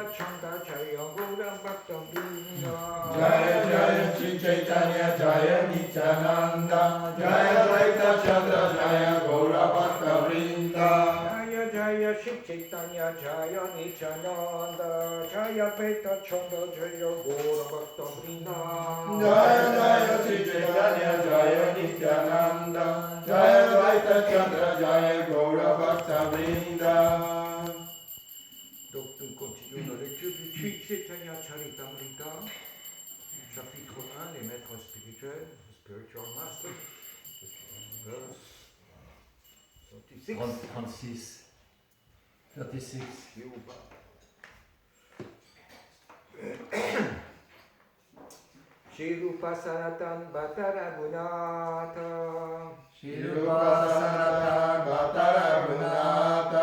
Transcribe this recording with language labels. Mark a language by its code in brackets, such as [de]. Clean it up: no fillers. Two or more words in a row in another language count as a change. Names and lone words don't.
[sa] Chandra Jaya Gaura Bhakta Vrinda Jaya Jaya Shri Chaitanya Jaya Nityananda Jaya Dvaita Chandra Jaya Gaura Bhakta Vrinda Jaya Jaya Shri Chaitanya Jaya Nityananda Jaya Dvaita Chandra Jaya Gaura Bhakta Vrinda Jaya Jaya Shri Chaitanya Jaya Nityananda Jaya Dvaita Chandra Jaya Gaura Bhakta Vrinda. [fr] Donc nous continuons la lecture du Sri Chaitanya Charitamrita, chapitre 1, les maîtres spirituels, [en] spiritual master, verse 36. Yoga. [sa] Shirupa Sanatan Bhatta Raghunatha Shirupa Sanatan Bhatta Raghunatha